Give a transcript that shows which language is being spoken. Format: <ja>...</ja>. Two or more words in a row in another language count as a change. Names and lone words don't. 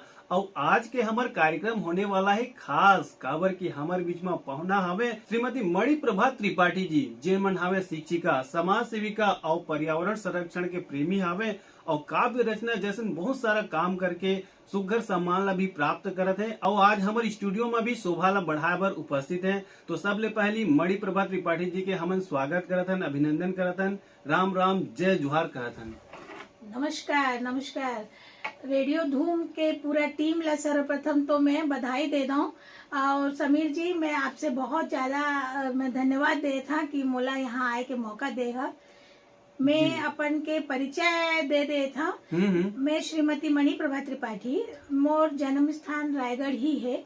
<hne>और आज के हमार कार्यक्रम होने वाला है खास काबर की हमारे बीच में पहुना हवे श्रीमती मणि प्रभा त्रिपाठी जी, जे मन हवे शिक्षिका, समाज सेविका और पर्यावरण संरक्षण के प्रेमी हवे और काव्य रचना जैसे बहुत सारा काम करके सुघर सम्मान ला भी प्राप्त करत है। और आज हमारे स्टूडियो में भी शोभा ला बढ़ाए बर उपस्थित है। तो सबले पहली मणि प्रभा त्रिपाठी जी के हमन स्वागत करत हन, अभिनंदन करत हन, राम राम जय जुहार करत हन। नमस्कार नमस्कार। रेडियो धूम के पूरा टीम ला सर्वप्रथम तो मैं बधाई दे दूं और समीर जी मैं आपसे बहुत ज्यादा मैं धन्यवाद दे था कि मोला यहाँ आए के मौका देगा। मैं अपन के परिचय दे था। मैं श्रीमती मणि प्रभा त्रिपाठी, मोर जन्म स्थान रायगढ़ ही है।</hne>